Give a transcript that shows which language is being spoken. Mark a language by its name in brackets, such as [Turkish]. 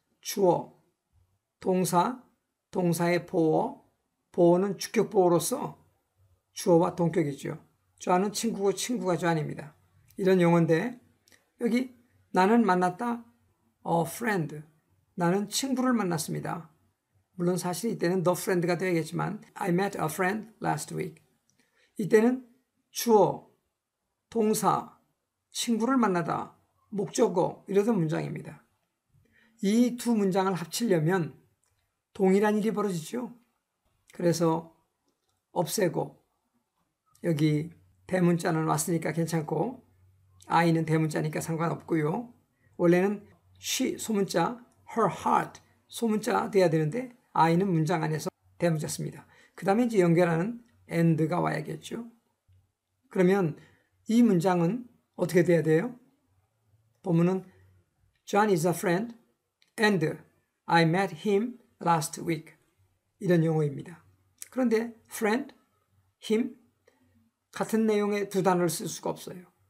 [Korean] 주어, 동사, 동사의 보어, 보어는 주격 보어로서 주어와 동격이죠. John은 친구고 친구가 John입니다. 이런 용어인데 여기 나는 만났다, [English] a friend. [Korean] 나는 친구를 만났습니다. 물론 사실 이때는 [English] the friend가 되겠지만 I met a friend last week. [Korean] 이때는 주어, 동사, 친구를 만나다, 목적어 이러던 문장입니다. 이 두 문장을 합치려면 동일한 일이 벌어지죠. 그래서 없애고 여기 대문자는 왔으니까 괜찮고 I는 대문자니까 상관없고요. 원래는 she 소문자, her heart 소문자 돼야 되는데 I는 문장 안에서 대문자 씁니다. 그 다음에 이제 연결하는 and가 와야겠죠. 그러면 이 문장은 어떻게 돼야 돼요? 본문은 [English] John is a friend and I met him last week. [Korean] 이런 용어입니다. 그런데 friend, him 같은 내용의 두 단어를 쓸 수가 없어요.